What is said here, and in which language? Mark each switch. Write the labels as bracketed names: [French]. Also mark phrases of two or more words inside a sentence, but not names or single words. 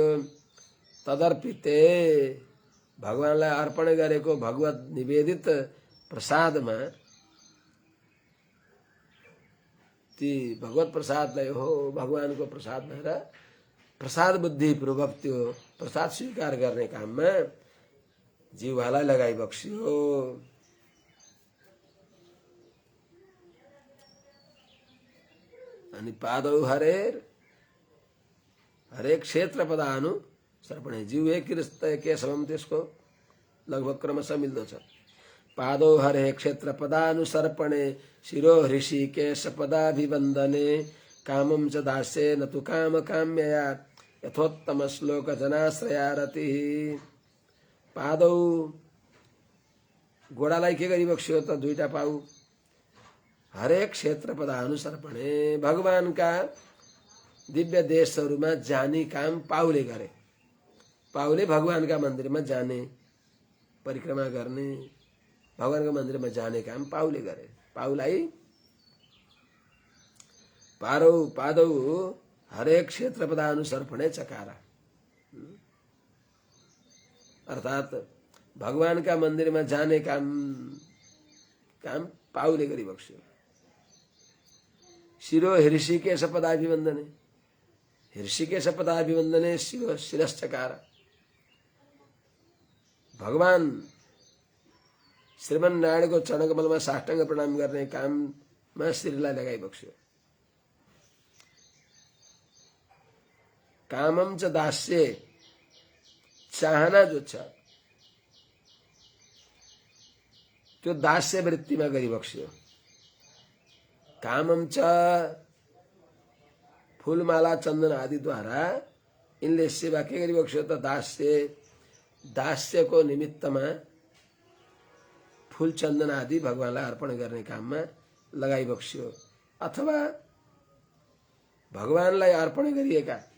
[Nepali] तदर्पिते भगवानलाई अर्पण गरेको भगवत निवेदित प्रसादमा ती भगवत प्रसादलाई हो भगवानको प्रसाद भएर प्रसाद बुद्धि पूर्वक त्यो प्रसाद स्वीकार गर्ने काममा जिह्वालाई लगाइबक्स्यो। अनि [Sanskrit] पादौ हरेक क्षेत्र पदानु सर्पणे जिह्वे केशवम [Nepali] त्यसको लगभग क्रमशः मिल्दो छ। [Sanskrit] पादौ हरे क्षेत्र पदानुसर्पणे शिरो हृषि केश पदाभिवन्दने कामं च दास्ये न तु काम काम्यया यथोत्तम श्लोक जनाश्रया रतिः। [Nepali] पादौ घोडालाई के गरिबक्स्यो त? दुईटा पाउ। [Sanskrit] हरेक क्षेत्र पदानुसर्पणे [Nepali] भगवानका दिव्य देशहरूमा जाने काम पाउले गरे। पाउले भगवानका मन्दिरमा जाने, परिक्रमा गर्ने, भगवानका मन्दिरमा जाने काम पाउले गरे। पाउलाई [Sanskrit] पादौ हरेक क्षेत्र पदानुसर्पणे चकार [Nepali] अर्थात् भगवानका मन्दिरमा जाने काम पाउले गरिबक्स्यो। [Sanskrit] शिरो हृषिकेश पदाभिवन्दने हृषिकेश पदाभिवन्दने शिरो शिरश्चकार [Nepali] भगवान श्रीमन्नारायणको चरणकमलमा साष्टाङ्ग प्रणाम गर्ने काममा शिरलाई लगाइबक्स्यो। [Sanskrit] कामम च दास्ये [Nepali] चाहना जो छ त्यो दास्य वृत्तिमा गरिबक्स्यो। [Sanskrit] कामम च [Nepali] फूलमाला चन्दन आदिद्वारा इनले सेवा के गरिबक्स्यो त दास्यको निमित्तमा फूल चन्दन आदि भगवानलाई अर्पण गर्ने काममा लगाइबक्स्यो अथवा भगवानलाई अर्पण गरिएका